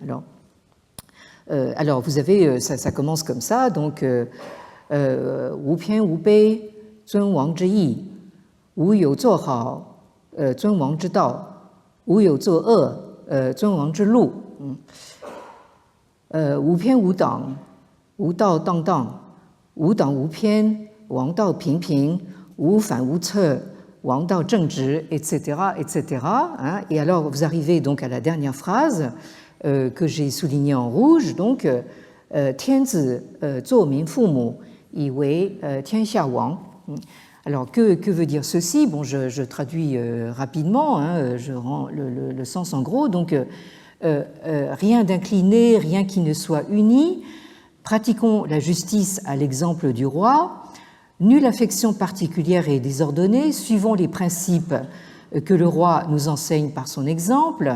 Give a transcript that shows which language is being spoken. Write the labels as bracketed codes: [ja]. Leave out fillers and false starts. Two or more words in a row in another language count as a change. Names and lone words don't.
[fr] Alors vous avez, ça commence comme ça, donc [zh] 无偏无陂遵王之义，无有作好遵王之道, 无有作恶遵王之路. 无偏无党，无道荡荡，无党无偏，王道平平，无反无侧，王道正直, [fr] etc., etc. Hein. Et alors, vous arrivez donc à la dernière phrase que j'ai soulignée en rouge, donc [zh] 天子作民父母，以为天下王。 [fr] Alors, que veut dire ceci? Bon, je traduis rapidement, hein, je rends le sens en gros. Donc, rien d'incliné, rien qui ne soit uni. Pratiquons la justice à l'exemple du roi. Nulle affection particulière et désordonnée. Suivons les principes que le roi nous enseigne par son exemple.